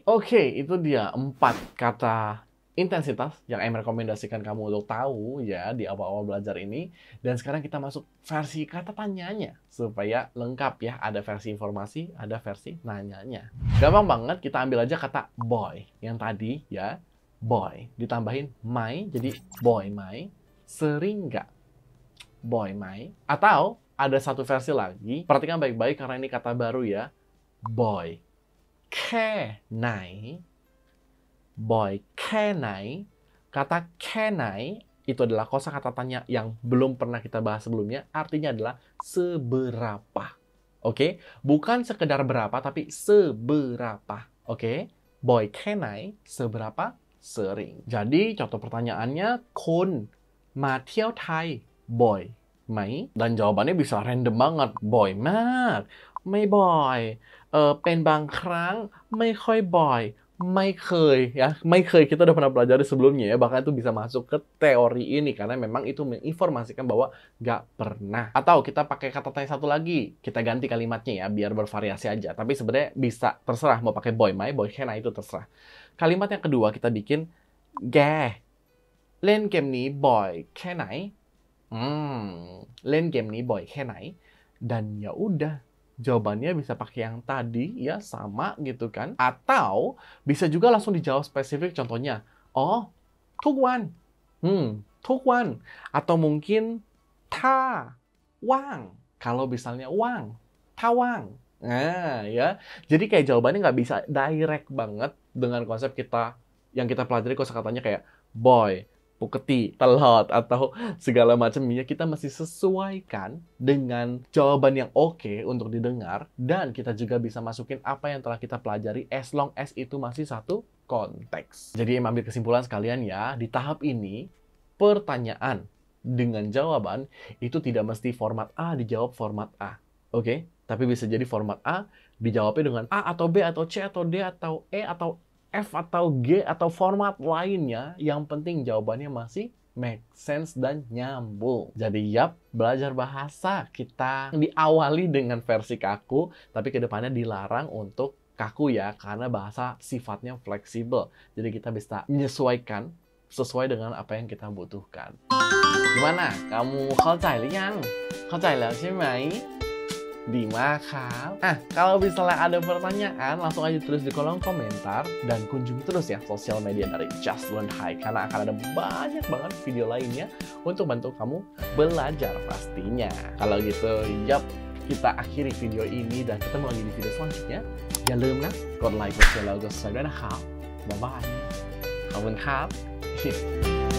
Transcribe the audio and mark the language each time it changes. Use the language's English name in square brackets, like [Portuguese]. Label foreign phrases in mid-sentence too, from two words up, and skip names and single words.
[Indonesian] Oke, itu dia 4 kata intensitas yang Em rekomendasikan kamu untuk tahu ya di awal-awal belajar ini. Dan sekarang kita masuk versi kata tanyanya supaya lengkap ya. Ada versi informasi, ada versi nanyanya. Gampang banget, kita ambil aja kata boy yang tadi ya. Boy ditambahin my jadi [Thai] บ่อยไหม. [Indonesian] Sering nggak [Thai] บ่อยไหม? [Indonesian] Atau ada satu versi lagi, perhatikan baik-baik karena ini kata baru ya. [Thai] บ่อยแค่ไหน. บ่อยแค่ไหน, [Indonesian] kata kenai itu adalah kosakata tanya yang belum pernah kita bahas sebelumnya, artinya adalah seberapa. Oke? Bukan sekedar berapa, tapi seberapa. Oke? [Thai] บ่อยแค่ไหน, [Indonesian] seberapa sering. Jadi, contoh pertanyaannya, [Thai] คุณมาเที่ยวไทยบ่อยไหม? [Indonesian] Dan jawabannya bisa random banget. [Thai] บ่อยมากไม่บ่อยเป็นบางครั้งไม่ค่อยบ่อยไม่เคย [Indonesian] ya, [Thai] ไม่เคย [Indonesian] kita udah pernah pelajari sebelumnya ya, bahkan itu bisa masuk ke teori ini karena memang itu menginformasikan bahwa nggak pernah. Atau kita pakai kata tanya satu lagi, kita ganti kalimatnya ya biar bervariasi aja, tapi sebenarnya bisa terserah mau pakai [Thai] บ่อยไหม, บ่อยแค่ไหน [Indonesian] itu terserah. Kalimat yang kedua kita bikin [Thai] แกเล่นเกมนี้บ่อยแค่ไหนเล่นเกมนี้บ่อยแค่ไหน [Indonesian] dan ya udah jawabannya bisa pakai yang tadi ya, sama gitu kan. Atau bisa juga langsung dijawab spesifik, contohnya oh [Thai] ทุกวันทุกวัน [Indonesian] atau mungkin [Thai] ถ้าว่าง [Indonesian] kalau misalnya [Thai] ว่าง ถ้าว่าง [Indonesian] nah ya, jadi kayak jawabannya nggak bisa direct banget dengan konsep kita yang kita pelajari kosakatanya kayak boy, puketi, telot, atau segala macamnya. Kita masih sesuaikan dengan jawaban yang oke untuk didengar, dan kita juga bisa masukin apa yang telah kita pelajari [English] as long as [Indonesian] itu masih satu konteks. Jadi ambil kesimpulan sekalian ya, di tahap ini pertanyaan dengan jawaban itu tidak mesti format A dijawab format A. Oke? Tapi bisa jadi format A dijawabnya dengan A atau B atau C atau D atau E atau F atau G atau format lainnya, yang penting jawabannya masih [English] make sense [Indonesian] dan nyambung. Jadi yap, belajar bahasa kita diawali dengan versi kaku, tapi kedepannya dilarang untuk kaku ya, karena bahasa sifatnya fleksibel. Jadi kita bisa menyesuaikan sesuai dengan apa yang kita butuhkan. Gimana? Kamu [Thai] เข้าใจหรือยัง? เข้าใจแล้วใช่ไหม? [Indonesian] Di Makau. Kalau misalnya ada pertanyaan, langsung aja tulis di kolom komentar. Dan kunjungi terus ya sosial media dari Just Learn Hai, karena akan ada banyak banget video lainnya untuk bantu kamu belajar pastinya. Kalau gitu, yap, kita akhiri video ini dan ketemu lagi di video selanjutnya. Jangan lupa [Thai] นะกดไลค์กดแชร์แล้วก็ subscribe ด้วยนะครับ บ๊ายบาย ขอบคุณครับ